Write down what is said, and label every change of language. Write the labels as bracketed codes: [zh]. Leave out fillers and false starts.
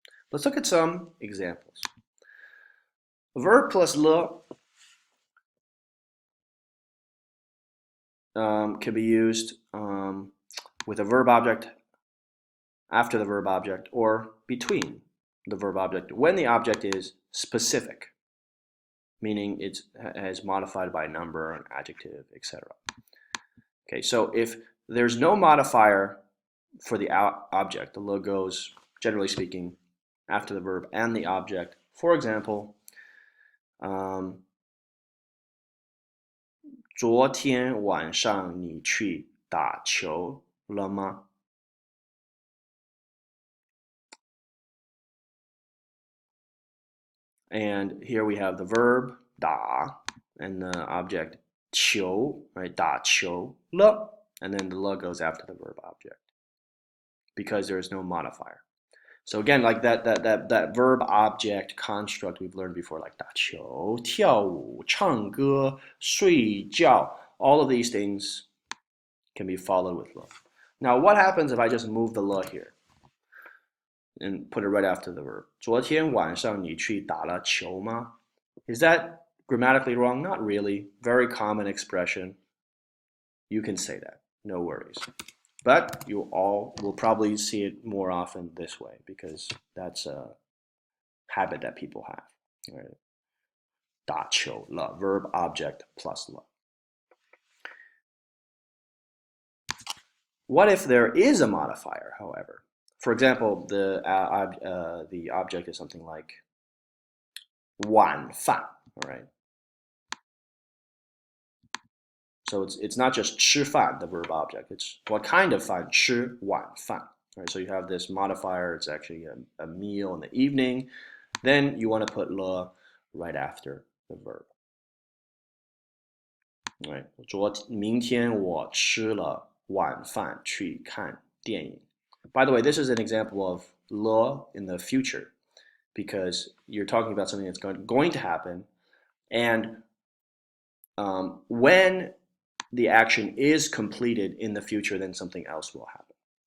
[en] Let's look at some examples. Verb plus le can be used with a verb object after the verb object or between the verb object when the object is specific, meaning it's modified by a number, an adjective, etc. Okay, so if there's no modifier for the object, the le goes, generally speaking, after the verb and the object. For example, [zh] 昨天晚上你去打球了吗? [en] And here we have the verb 打 and the object 球, right? 打球了, and then the le goes after the verb object because there is no modifier. So again, like that verb object construct we've learned before, like 打球, 跳舞, 唱歌, 睡觉, all of these things can be followed with le. Now, what happens if I just move the le here and put it right after the verb? [zh] 昨天晚上你去打了球吗? [en] Is that grammatically wrong? Not really. Very common expression. You can say that. No worries. But you all will probably see it more often this way because that's a habit that people have. Right? 打球了, verb object plus le. What if there is a modifier, however? For example, the object is something like 晚饭, all right? So it's not just 吃饭, the verb object. It's what kind of 饭?吃晚饭.Right, so you have this modifier. It's actually a meal in the evening. Then you want to put le right after the verb. Right. [zh] 明天我吃了晚饭去看电影. [en] By the way, this is an example of le in the future because you're talking about something that's going to happen, and when the action is completed in the future, then something else will happen.